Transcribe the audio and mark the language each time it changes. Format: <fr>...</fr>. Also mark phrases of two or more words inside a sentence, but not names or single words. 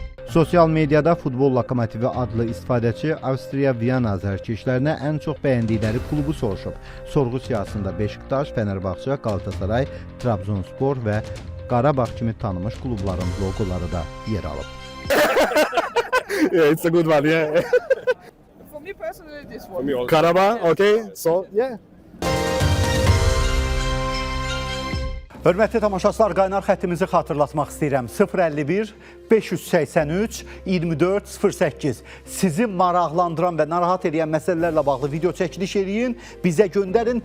<az>Sosial mediada Futbol Lokomotivi adlı istifadəçi Avstriya Viyana azarkeşlərinə ən çox bəyəndikləri klubu soruşub. Sorğu siyasında Beşiktaş, Fenerbahçe, Galatasaray, Trabzonspor və Qarabağ kimi tanınmış klubların loqoları da yer alıb.</az> <en>Yeah, it's a good one, yeah. For me personally, this one. Karabakh, okay, so, yeah.</en> <az>Hörmətli tamaşaçılar, qaynar xəttimizi xatırlatmaq istəyirəm. 051 583 24 08. Sizi maraqlandıran və narahat edən məsələlərlə bağlı video çəkiliş eləyin, bizə göndərin.</az>